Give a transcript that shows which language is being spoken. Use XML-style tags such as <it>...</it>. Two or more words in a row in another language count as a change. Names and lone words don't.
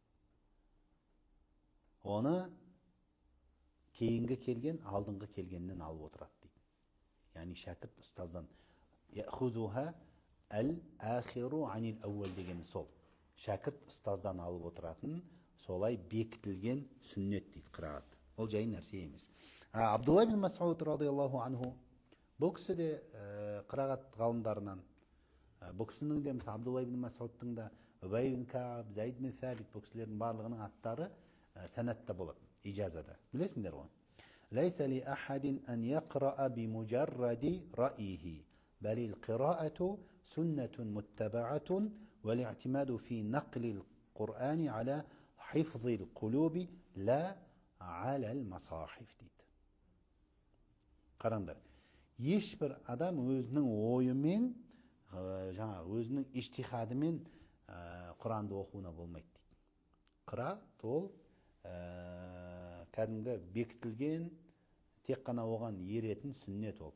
<kk>Оны кейінгі келген, алдыңғы келгеннен алып отырады дейді. Яғни шәкірт ұстаздан</kk> <ar>يأخذها الآخر عن الأول</ar> <kk>дегені сол. Шәкірт ұстаздан алып отыратын солай бекітілген сүннет дейді қырағат. Ол жай нәрсе емес. Абдулла бин Мас'уд</kk> <ar>رضي الله عنه</ar> <kk>бұл кісі де қырағат ғалымдарынан. Бұл кісінің де мысалы Абдулла бин Мас'удтың да, Убай бин Кааб, Zayd bin Thabit бұл кісілердің барлығының аттары сәнатта болады, ижазада. Білесіңдер ғой.</kk> <ar>ليس لأحد أن يقرأ بمجرد رأيه بل القراءة سنة متبعة والاعتماد في نقل القرآن على حفظ القلوب لا على المصاحف дейді.</ar> <kk>Қараңдар. Ешбір адам өзінің ойымен, өзінің иштихадымен Құранды оқуына болмайды дейді. Қыраат ол кәдімгі бекітілген, тек қана оған еретін сүннет ол.</kk>